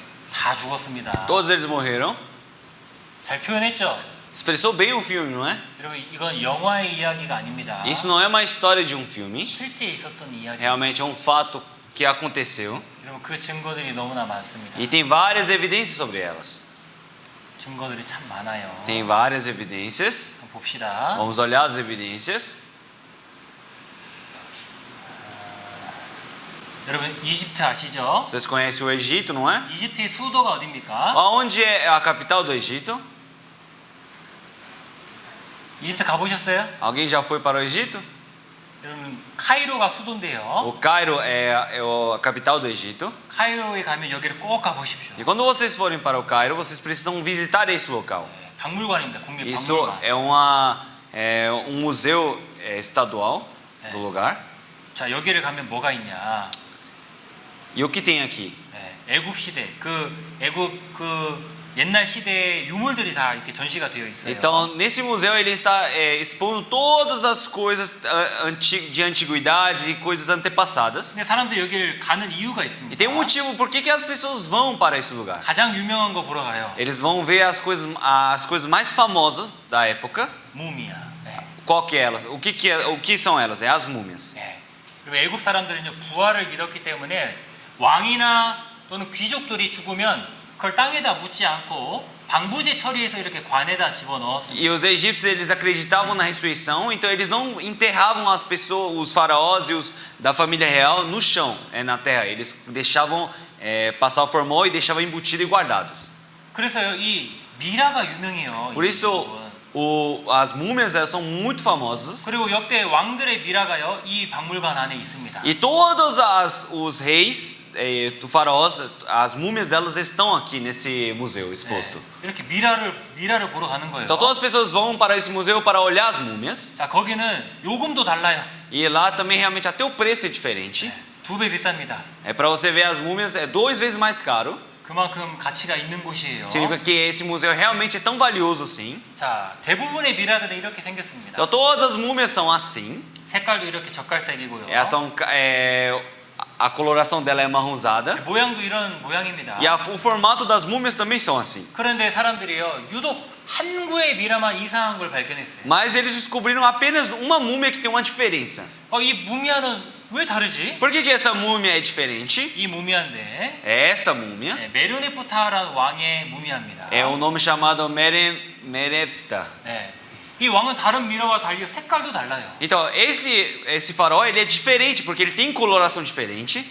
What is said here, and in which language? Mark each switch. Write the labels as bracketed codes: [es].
[ko] 다 죽었습니다. [pt] Todos eles morreram. [ko] 잘 표현했죠? [pt] Expressou bem o filme, não é? [ko] 여러분 이건 영화의 이야기가 아닙니다. [pt] Isso não é uma história de um filme. [ko] 실제 있었던 이야기. [pt] Realmente é um fato que aconteceu. [ko] 여러분 그 증거들이 너무나 많습니다. [pt] E tem várias evidências sobre elas. [ko] 증거들이 참 많아요. [pt] Tem várias evidências. [ko] 한번 봅시다. [pt] Vamos olhar as evidências. [ko] 여러분 이집트 아시죠? [pt] Vocês conhecem o Egito, não é? [ko] 이집트의 수도가 어디입니까? [pt] Aonde é a capital do Egito? [ko] 이집트 가보셨어요? [pt] Alguém já foi para o Egito? [ko] 여러분 카이로가 수도인데요. [pt] O Cairo é a capital do Egito. [ko] 카이로에 가면 여기를 꼭 가보십시오. [pt] E quando vocês forem para o Cairo, vocês precisam visitar esse local. [ko] 박물관입니다. 국립 [pt] Isso [ko] 박물관. [pt] é um museu estadual do lugar. [ko] 자 여기를 가면 뭐가 있냐? [pt] E o que tem aqui? [ko] 애굽 시대 애굽 옛날 시대의 유물들이 다 이렇게 전시가 되어 있어요. [pt] Então, nesse museu ele está expondo todas as coisas de antiguidade e coisas antepassadas. [ko] 근데 사람들이 여기를 가는 이유가 [pt] E [ko] 있습니다. [pt] tem um motivo por que as pessoas vão para esse lugar. [ko] 가장 유명한 거 보러 가요. [pt] Eles vão ver as coisas mais famosas da época. [ko] 무미야. [pt] Qual que é elas? O que são elas? É as múmias. [ko] 그리고 애굽 사람들은요 부활을 믿었기 때문에 왕이나 또는 귀족들이 죽으면 그걸 땅에다 묻지 않고 방부제 처리해서 이렇게 관에다 집어넣었습니다. [pt] E os egípcios eles acreditavam na ressurreição, então eles não enterravam as pessoas, os faraós e os da família real no chão, na terra. Eles deixavam passar o formol e deixavam embutido e guardados. [ko] 그래서 이 미라가 유명해요. [pt] Por [ko] 이 [pt] isso [ko] 부분. [pt] as múmias elas são muito famosas. [ko] 그리고 역대 왕들의 미라가요 이 박물관 안에 있습니다. [pt] E todos os reis do faraós, as múmias delas estão aqui nesse museu exposto. [ko] 이렇게 미라를 보러 가는 거예요. [pt] Então todas as pessoas vão para esse museu para olhar as múmias. [ko] 자 거기는 요금도 달라요. [pt] E lá também realmente até o preço é diferente. [ko] 2배 비쌉니다. [pt] Para você ver as múmias é 2 vezes mais caro. [ko] 그만큼 가치가 있는 곳이에요. [pt] Significa que esse museu realmente é tão valioso assim. [ko] 자 대부분의 미라들은 이렇게 생겼습니다. [pt] Então todas as múmias são assim. [ko] 색깔도 이렇게 젓갈색이고요. [pt] Elas são, a coloração dela é marronzada. [ko] 모양도 이런 모양입니다. [pt] E o formato das múmias também são assim. [ko] 그런데 사람들이요 유독 한 구의 미라만 이상한 걸 발견했어요. [pt] Mas eles descobriram apenas uma múmia que tem uma diferença. [ko] 이 무미아는 왜 다르지? [pt] Por que essa múmia é diferente? [ko] 이 무미아인데 [pt] É esta múmia. [ko] 메르네프타라는 왕의 무미아입니다. [pt] É o nome chamado Merepta. [ko] 이 왕은 다른 미라와 달리 색깔도 달라요. [pt] Então esse faraó ele é diferente porque ele tem coloração diferente.